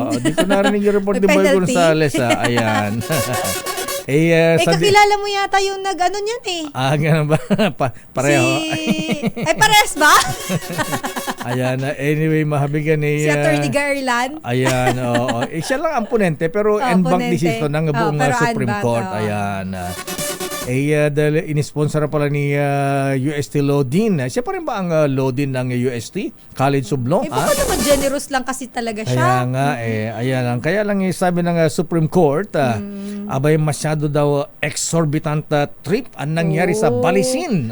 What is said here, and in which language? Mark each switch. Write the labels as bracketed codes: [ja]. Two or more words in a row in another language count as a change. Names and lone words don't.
[tl] Di ko narinig yung report ni Boy Gonzales. Ayan. Kakilala mo yata yung nag-ano niyan eh. Ganun ba? Pareho. Parehas ba? Ayan, anyway, mahabigan si Attorney Garland. Ayan, siya lang ang ponente, pero [en] en banc decision [tl] ng buong Supreme Court. Ayan. Dahil in-sponsor pala ni UST Lodin. Siya pa rin ba ang Lodin ng UST? College of Law? Baka naman generous lang kasi talaga siya. Kaya nga, ayan. Kaya lang sabi ng Supreme Court, abay masyado daw exorbitant trip ang nangyari sa Balisin.